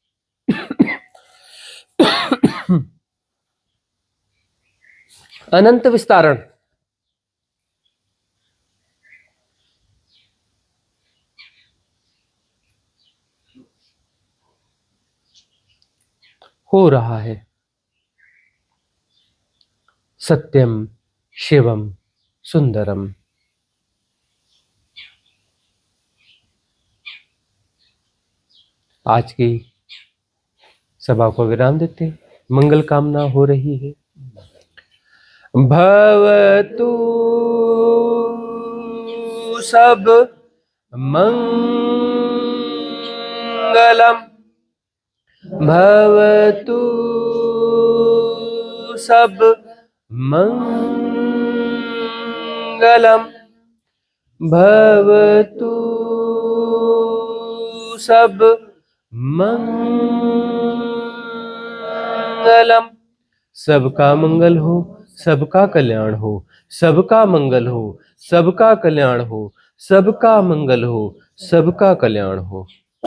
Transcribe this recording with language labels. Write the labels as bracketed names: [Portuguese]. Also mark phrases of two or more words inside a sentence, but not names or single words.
[Hindi] अनंत विस्तारण, हो रहा है, [Sanskrit] सत्यम शिवम सुंदरम। [Hindi] आज की सभा को विराम देते हैं, मंगल कामना हो रही है। [Pali] भवतु सब मंगलम, भवतु सब मंगलम, भवतु सब मंगलम। [Hindi] सबका मंगल हो, सबका कल्याण हो, सबका मंगल हो, सबका कल्याण हो, सबका मंगल हो, सबका कल्याण हो।